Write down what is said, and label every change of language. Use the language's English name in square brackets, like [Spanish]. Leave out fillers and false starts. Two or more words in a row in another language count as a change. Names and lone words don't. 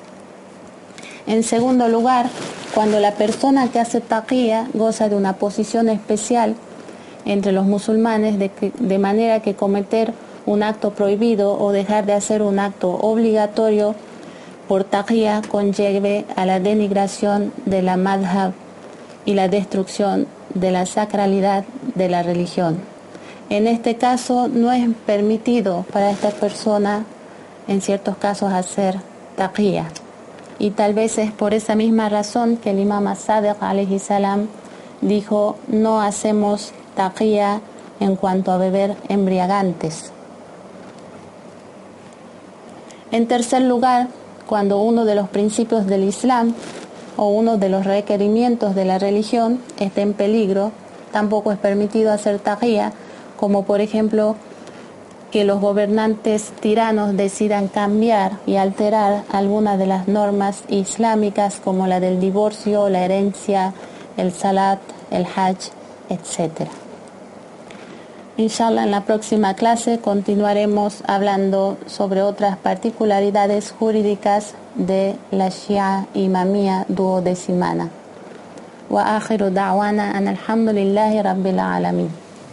[Spanish] En segundo lugar, cuando la persona que hace taqiyya goza de una posición especial entre los musulmanes, de manera que cometer un acto prohibido o dejar de hacer un acto obligatorio por taqiyya conlleve a la denigración de la madhab y la destrucción de la sacralidad de la religión. En este caso no es permitido para esta persona en ciertos casos hacer taqiyya, y tal vez es por esa misma razón que el imam as-Sadiq [Arabic] عليه السلام [Spanish] dijo: no hacemos taqiyya en cuanto a beber embriagantes. En tercer lugar, cuando uno de los principios del Islam o uno de los requerimientos de la religión está en peligro, tampoco es permitido hacer taqiyya, como por ejemplo que los gobernantes tiranos decidan cambiar y alterar algunas de las normas islámicas, como la del divorcio, la herencia, el salat, el hajj, etc. Inshallah, en la próxima clase continuaremos hablando sobre otras particularidades jurídicas de la Shia Imamía duodecimana. [Arabic] وآخر دعوانا أن الحمد لله رب العالمين.